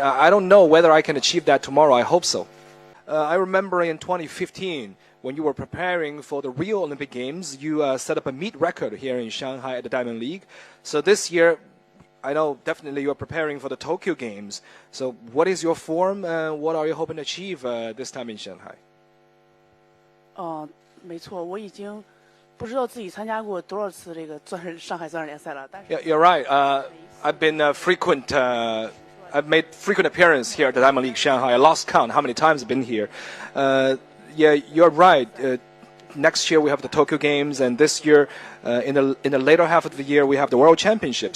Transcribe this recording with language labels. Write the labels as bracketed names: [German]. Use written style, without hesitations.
[English] I don't know whether I can achieve that tomorrow. I hope so. I remember in 2015. When you were preparing for the Rio Olympic Games, you set up a meet record here in Shanghai at the Diamond League. So this year, I know definitely you are preparing for the Tokyo Games. So what is your form and what are you hoping to achieve this time in Shanghai? [Chinese] 没错，我已经不知道自己参加过多少次这个上海钻石联赛了。但是 [English] Yeah, you're right. I've been frequent. I've made frequent appearance here at the Diamond League Shanghai. I lost count how many times I've been here. Yeah, you're right. Next year we have the Tokyo Games, and this year, in the later half of the year, we have the World Championship.